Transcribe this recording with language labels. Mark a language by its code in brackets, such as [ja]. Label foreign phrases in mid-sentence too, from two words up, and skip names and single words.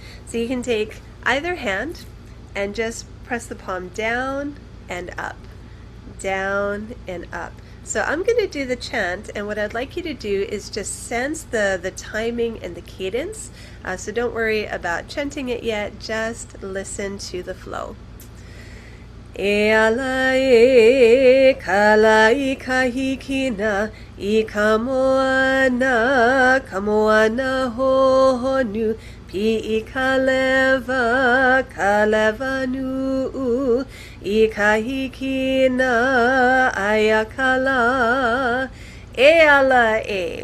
[en] So you can take either hand and just press the palm down and up, down and up. So I'm going to do the chant, and what I'd like you to do is just sense the timing and the cadence. So don't worry about chanting it yet, just listen to the flow. [haw] E ala e kala I kahikina I kamoana ho honu pi I kaleva nu I kahikina ayakala e ala e.